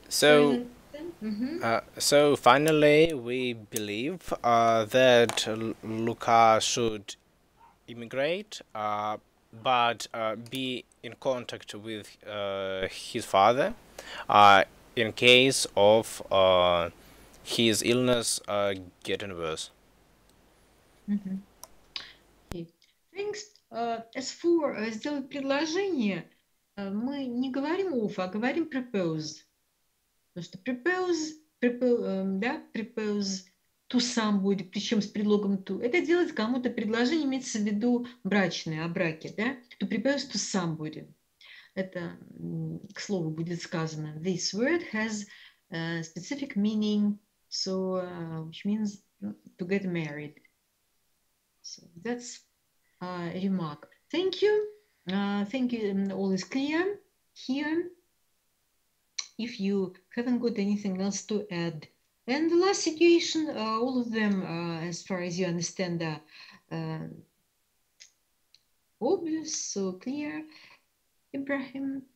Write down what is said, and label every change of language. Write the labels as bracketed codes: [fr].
[en] So, so finally, we believe that Luca should immigrate, but be in contact with his father in case of his illness getting worse. Okay. Thanks. [ru] As for сделать предложение, мы не говорим offer, а говорим propose. Потому что propose, propose to somebody, причем с предлогом to. Это делать кому-то предложение, имеется в виду брачное, о браке, да? [en] To propose to somebody. [ru] Это, к слову, будет сказано. [en] This word has a specific meaning, so which means to get married. So that's a remark. Thank you. Thank you. All is clear here. If you haven't got anything else to add. And the last situation, all of them, as far as you understand, are obvious, so clear. Ibrahim.